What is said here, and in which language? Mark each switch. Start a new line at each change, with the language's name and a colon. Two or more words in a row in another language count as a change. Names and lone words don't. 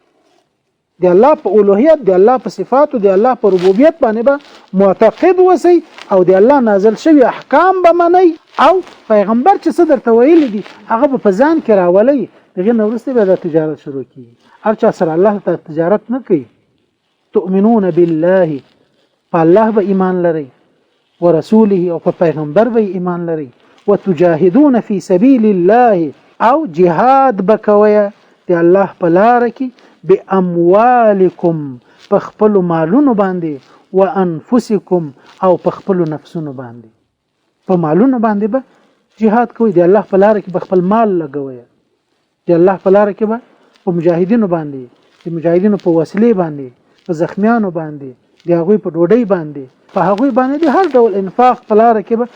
Pashto: د الله په اولوهیت د الله په صفات او د الله په ربوبیت باندې به معتقد وسی او د الله نازل شوی احکام به منئ او پیغمبر چې څه درته ویلي دي هغه په ځان کې راولي دغه نورسته به د تجارت شروع کیږي هر چا سره الله ته تجارت نه کوي
Arabic: تؤمنون بالله
Pashto: فالله به ایمان لري ورسوله او په پیغمبر به ایمان لري
Arabic: وتجاهدون في سبيل الله
Pashto: او جهاد بکوي د الله په لار کې باموالکم په خپل مالونو باندې وانفسکم او په خپل نفسونو باندې په مالونو باندې به جهاد کوي د الله په لار کې په خپل مال لګوي د الله په لار کې به په مجاهدینو باندې د مجاهدینو په وسلې باندې په زخمیانو باندې د هغوی په ډوډۍ باندې په هغوی باندې د هر ډول انفاق په لار کې به